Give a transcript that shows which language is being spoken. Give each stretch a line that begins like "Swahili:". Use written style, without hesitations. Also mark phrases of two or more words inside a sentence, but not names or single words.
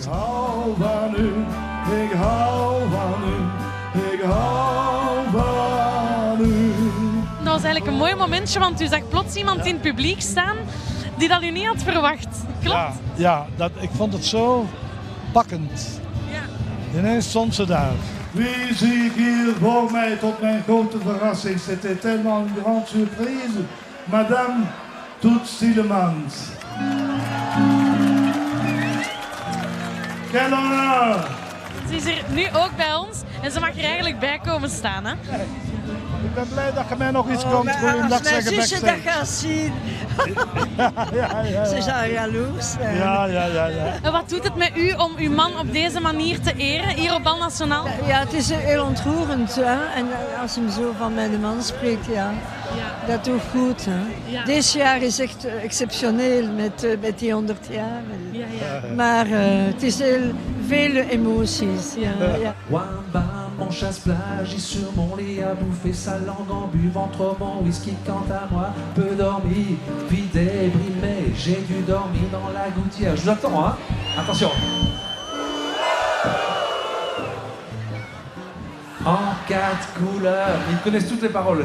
Dutch: Ik hou van u, ik hou van u, ik hou van u. Dat was eigenlijk een mooi momentje, want u zag plots iemand in het publiek staan die dat u niet had verwacht. Klopt? Ja, ik vond het zo pakkend. Ja. Ineens stond ze daar. Wie zie ik hier voor mij tot mijn grote verrassing?
French: C'était tellement une grande surprise. Madame Toets Tielemans. Quel honneur!
Dutch: Ze is er nu ook bij ons en ze mag er eigenlijk bij komen staan. Hè? Ik ben blij dat je mij nog iets komt doen. Dat zeggen Als je dat gaat zien. Ze zijn jaloers. Ja. En wat doet het met u om uw man op deze manier te eren, hier op Bal Nationaal? Ja, het is heel ontroerend. Hè? En als hem zo van mijn man spreekt, ja. Dat doet goed. Hè? Ja. Dit jaar is echt exceptioneel met die 100 jaar. Ja. Maar het is heel veel emoties. Ja.
French: Wamba, mon chasse-plage, est sur mon lit à bouffer sa langue en buvant trop mon whisky. Quant à moi, peu dormi, puis déprimé, j'ai dû dormir dans la gouttière. Je vous attends, hein. Attention. En 4 couleurs, ils connaissent toutes les paroles.